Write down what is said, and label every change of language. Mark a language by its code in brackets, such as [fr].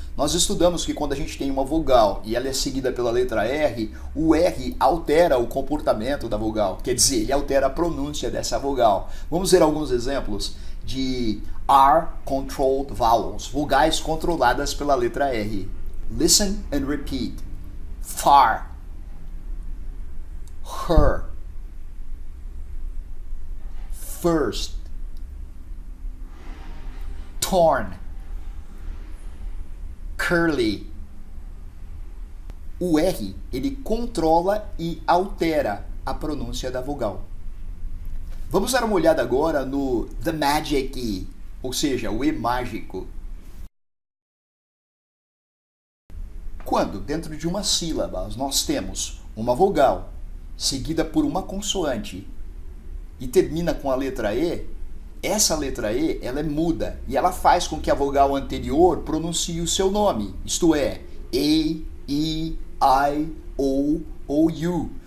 [pt] Nós estudamos que quando a gente tem uma vogal e ela é seguida pela letra R, o R altera o comportamento da vogal, quer dizer, ele altera a pronúncia dessa vogal. Vamos ver alguns exemplos de R-controlled vowels, vogais controladas pela letra R. [en] Listen and repeat. Far, her, first, torn, curly. [pt] O R, ele controla e altera a pronúncia da vogal. Vamos dar uma olhada agora no the magic E, ou seja, o E mágico. Quando dentro de uma sílaba nós temos uma vogal seguida por uma consoante e termina com a letra E, essa letra E ela é muda e ela faz com que a vogal anterior pronuncie o seu nome, isto é, E, I, O ou U.